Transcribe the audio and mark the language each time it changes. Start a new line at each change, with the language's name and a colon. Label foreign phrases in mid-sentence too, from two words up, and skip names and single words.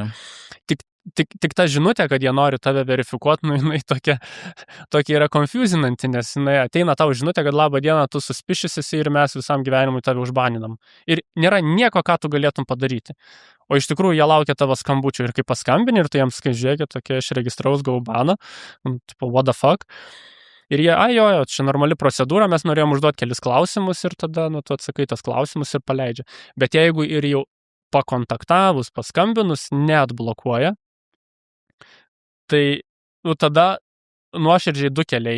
Lithuanian: Tik ta žinutė, kad jie nori tave verifikuoti, jinai tokia yra confusinanti, nes jinai ateina tau žinutė, kad labą dieną tu suspicious esi ir mes visam gyvenimui tave užbaninam. Ir nėra nieko, ką tu galėtum padaryti. O iš tikrųjų jie laukia tavo skambučių ir kai paskambini ir tu jiems žiūrėkit, aš registraus gavau baną,
English: what the fuck.
Lithuanian: Ir jie, čia normali procedūra, mes norėjom užduoti kelis klausimus ir tada, tu atsakai tas klausimus ir paleidžia. Bet jeigu ir jau pakontaktavus, paskambinus, neatblokuoja, tai tada nuoširdžiai 2 keliai.